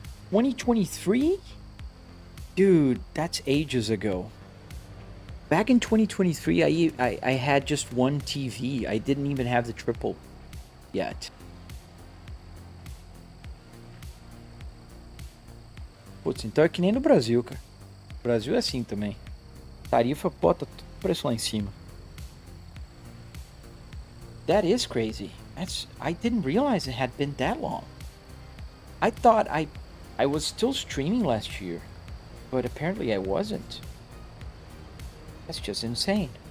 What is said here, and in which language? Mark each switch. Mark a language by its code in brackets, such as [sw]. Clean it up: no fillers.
[en] 2023? Dude, that's ages ago. Back in 2023, I had just one TV. I didn't even have the triple yet. [pt] Putz, então é que nem no Brasil, cara. O Brasil é assim também. Tarifa bota tudo preço lá em cima. [en] That is crazy. I didn't realize it had been that long. I thought I I was still streaming last year, but apparently I wasn't. That's just insane.